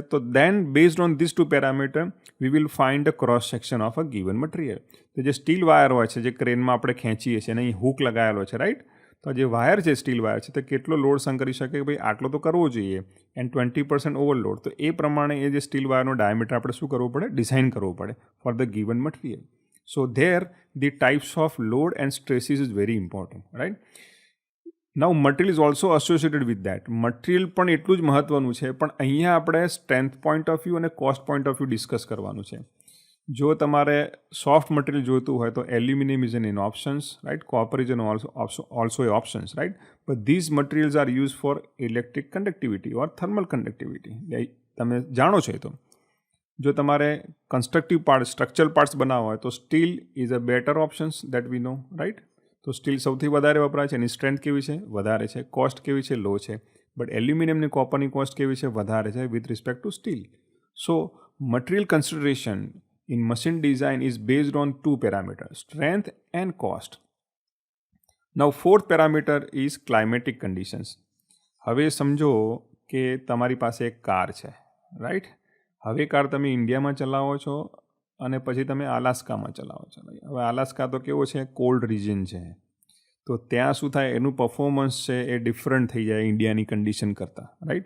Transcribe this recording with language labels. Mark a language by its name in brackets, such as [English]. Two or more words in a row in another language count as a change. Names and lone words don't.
[English] તો then based on this two parameter we will find a cross section of a given material. [Gujarati] તો જે સ્ટીલ વાયર હોય છે જે ક્રેનમાં આપણે ખેંચીએ છીએ અને અહીં હૂક લગાવેલો છે રાઈટ. તો જે વાયર છે, સ્ટીલ વાયર છે, તો કેટલો લોડ સહન કરી શકે કે ભાઈ આટલો તો કરવો જોઈએ [English] and 20% overload. [Gujarati] તો એ પ્રમાણે એ જે સ્ટીલ વાયરનો ડાયામીટર આપણે શું કરવું પડે, ડિઝાઇન કરવું પડે [English] for the given material. So there the types of load and stresses is very important right. Now material is also associated with that. [Gujarati] મટીરિયલ પણ એટલું જ મહત્ત્વનું છે, પણ અહીંયા આપણે [English] strength point of view [Gujarati] અને [English] cost point of view [Gujarati] ડિસ્કસ કરવાનું છે. જો તમારે સોફ્ટ મટીરિયલ જોઈતું હોય તો [English] aluminium is an options right, copper is an also a options right. but these materials are use for electric conductivity or thermal conductivity. [Gujarati] તમે જાણો છો એ તો. જો તમારે [English] constructive part, structural parts [Gujarati] બનાવવા હોય તો [English] steel is a better options that we know right. [Gujarati] તો સ્ટીલ સૌથી વધારે વપરાય છે. એની સ્ટ્રેન્થ કેવી છે, વધારે છે. કોસ્ટ કેવી છે, લો છે. બટ એલ્યુમિનિયમની, કોપરની કોસ્ટ કેવી છે, વધારે છે [English] with respect to steel. so material consideration in machine design is based on two parameters, strength and cost. Now fourth parameter is climatic conditions. [Gujarati] હવે સમજો કે તમારી પાસે એક કાર છે, રાઈટ? હવે કાર તમે ઇન્ડિયામાં ચલાવો છો અને પછી તમે આલાસ્કામાં ચલાવો છો. હવે આલાસ્કા તો કેવો છે, [English] cold region [Gujarati] છે, તો ત્યાં શું થાય, એનું પરફોર્મન્સ છે એ ડિફરન્ટ થઈ જાય ઇન્ડિયાની કન્ડિશન કરતાં, રાઈટ?